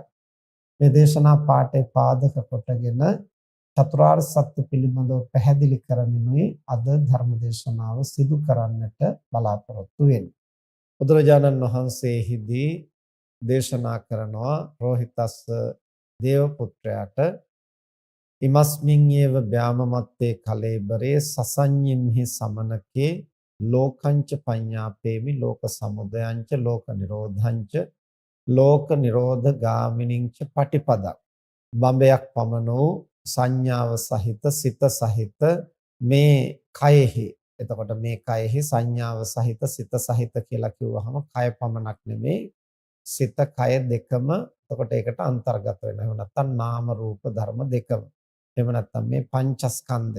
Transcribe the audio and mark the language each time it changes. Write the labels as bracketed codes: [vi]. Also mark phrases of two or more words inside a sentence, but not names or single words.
[si] මේ දේශනා පාඩේ පාදක කොටගෙන චතුරාර්ය සත්‍ය පිළිබඳව පැහැදිලි කරමිනුයි අද ධර්ම දේශනාව සිදු කරන්නට බලාපොරොත්තු වෙන්නේ. බුදුරජාණන් වහන්සේහිදී දේශනා කරනවා රෝහිතස්ස දේවපුත්‍රයාට [pi] ඉමස්මින් යේව ව්‍යාමමත්තේ කලේබරේ සසඤ්ඤිම්හි සමනකේ ලෝකංච පඤ්ඤාපේමි ලෝක සමුදයංච ලෝක නිරෝධංච ලෝක නිරෝධ ගාමිනිංච පටිපදං. [si] බඹයක් පමණ වූ සංඥාව සහිත සිත සහිත මේ කයෙහි, එතකොට මේ කයෙහි සංඥාව සහිත සිත සහිත කියලා කිව්වහම කය පමණක් නෙමෙයි සිත කය දෙකම එතකොට ඒකට අන්තර්ගත වෙනවා. එහෙම නැත්නම් නාම රූප ධර්ම දෙකම. එහෙම නැත්නම් මේ පංචස්කන්ධය.